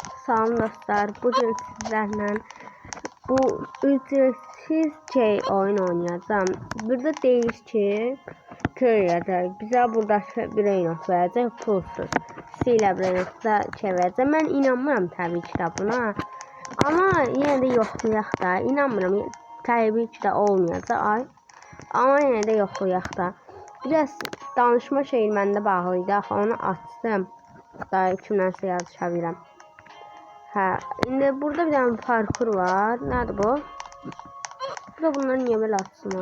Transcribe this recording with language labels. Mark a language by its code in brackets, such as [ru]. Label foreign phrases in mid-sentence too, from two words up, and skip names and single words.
[az] Salam dostlar, [tr] bugün sizlerle bu ücretsiz oyun oynayacağım. [az] Burada deyir ki köylerde bize burada brainot verəcək pulsuz. Silə brainotda verəcək. Mən inanmıram təbii ki də buna. [tr] Ama yine de [az] yoxlayaq da. İnanmıram təbii ki də olmayacaq. Ay. [tr] Ama yine de [az] yoxlayaq da. Biraz danışma şeyi məndə bağlıydı. Axı onu açdım. [tr] Daha kimdense yazışabilirim. Ha, şimdi burada bir tane parkur var. Nerede bu? Burada bunları niye böyle atsınlar?